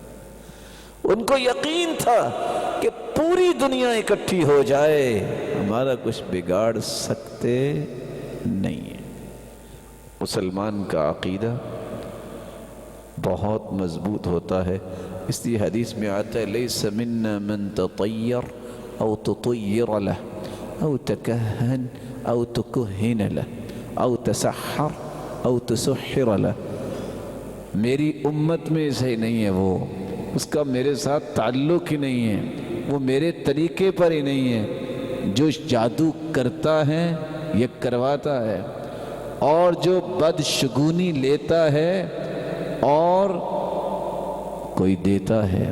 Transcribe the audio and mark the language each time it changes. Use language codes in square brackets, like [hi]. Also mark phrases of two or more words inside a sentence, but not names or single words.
[ur] ان کو یقین تھا کہ پوری دنیا اکٹھی ہو جائے ہمارا کچھ بگاڑ سکتے نہیں ہیں. مسلمان کا عقیدہ بہت مضبوط ہوتا ہے. اس لیے حدیث میں آتا ہے [ar] لیس منا من تطیر او تطیر له او تکہن او تکہن له او تسحر او تسحر له. [ur] میری امت میں سے نہیں ہے وہ, اس کا میرے ساتھ تعلق ہی نہیں ہے, وہ میرے طریقے پر ہی نہیں ہے. جو جادو کرتا ہے یہ کرواتا ہے, اور جو بدشگونی لیتا ہے اور کوئی دیتا ہے.